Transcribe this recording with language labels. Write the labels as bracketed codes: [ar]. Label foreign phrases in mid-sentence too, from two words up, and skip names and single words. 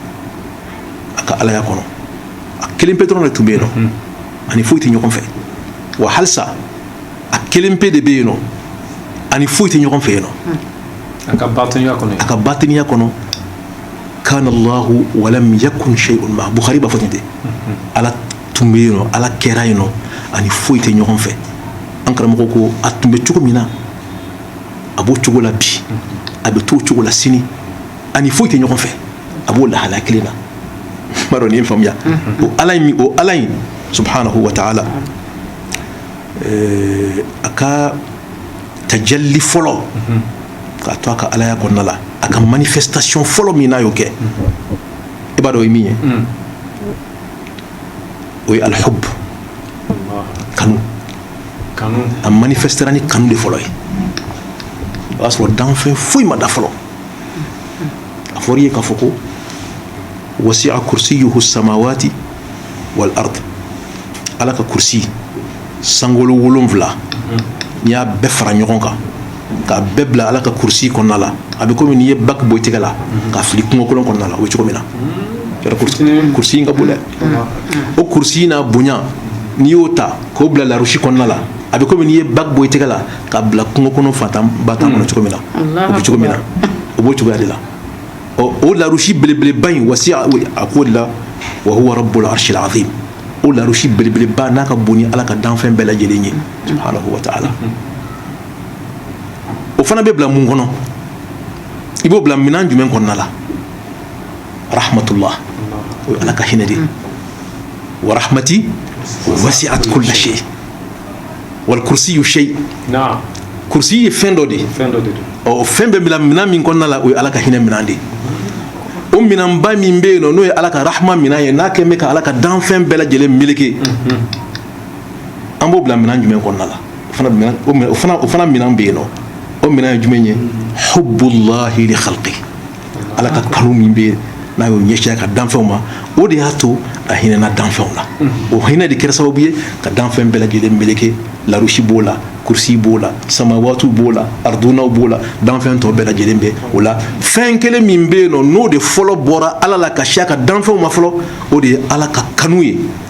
[bm] a kelen pe dɔrɔn de tun bɛ yen nɔ ani foyi tɛ ɲɔgɔn fɛ wa halisa a kelen pe de bɛ yen nɔ ani foyi tɛ ɲɔgɔn fɛ yen nɔ a ka batiniya kɔnɔ [ar] كان الله ولم يكن شيء [bm] ma Bukhari b'a fɔ ten ala tun bɛ yen nɔ ala kɛra yen nɔ ani foyi tɛ ɲɔgɔn fɛ an karamɔgɔ ko a tun bɛ cogo min na a b'o cogo la bi a bɛ t'o cogo la sini ani foyi tɛ ɲɔgɔn fɛ a b'o lahala kelen na n b'a dɔn nin ye faamuya o ala in [ar] سبحانه وتعالى [bm] a ka tajalli fɔlɔ k'a to a ka alaya kɔnɔna la a ka manifestation fɔlɔ min n'a y'o kɛ i b'a dɔn o ye min ye o ye alhub kanu a manifestera ni kanu de fɔlɔ ye o y'a sɔrɔ danfɛn foyi ma da fɔlɔ a fɔra i ye k'a fɔ ko [ar] وسع كرسيه السماوات والأرض [bm] ala ka kursi sankolo 7 n'i y'a bɛɛ fara ɲɔgɔn kan k'a bɛɛ bila ala ka kursi kɔnɔna la a bɛ komi n'i ye bac bɔ i tɛgɛ la k'a fili kungo kolon kɔnɔna la o ye cogo min na kursi in ka bon dɛ o kursi n'a bonya n'i y'o ta k'o bila larusi kɔnɔna la a bɛ komi n'i ye bac bɔ i tɛgɛ la k'a bila kungo kɔnɔ fantanba tan kɔnɔ cogo min na o bɛ cogo min na o b'o cogoya de la o larusi belebeleba in wasi a k'o de la [ar] وهو رب العرش العظيم [bm] o larusi belebeleba n'a ka bon ni ala ka danfɛn bɛɛ lajɛlen ye [ar] سبحانه وتعالى [bm] o fana bɛ bila mun kɔnɔ i b'o bila minɛn jumɛn kɔnɔna la rahmatullah o ye ala ka hinɛ de [ar] ورحمتي وسعت كل شيء والكرسي شيء [bm] kursi ye fɛn dɔ de ye ɔ fɛn bɛɛ bila minɛn min kɔnɔna la o ye ala ka hinɛ minɛn de o minɛnba min bɛ yen nɔ n'o ye ala ka rahma minɛn ye n'a kɛ bɛ ka ala ka danfɛn bɛɛ lajɛlen meleke an b'o bila minɛn jumɛn kɔnɔna la o fana minɛn bɛ yen nɔ o minɛn ye jumɛn ye [ar] حب الله لخلقه [bm] ala ka kanu min bɛ yen n'a y'o ɲɛsin a ka danfɛnw ma o de y'a to a hinɛna danfɛnw la o hinɛ de kɛra sababu ye ka danfɛn bɛɛ lajɛlen meleke larusi b'o la kursi b'o la samawatu b'o la ardunaw b'o la danfɛn tɔ bɛɛ lajɛlen bɛ o la fɛn kelen min bɛ yen nɔ n'o de fɔlɔ bɔra ala la ka si a ka danfɛnw ma fɔlɔ o de ye ala ka kanu ye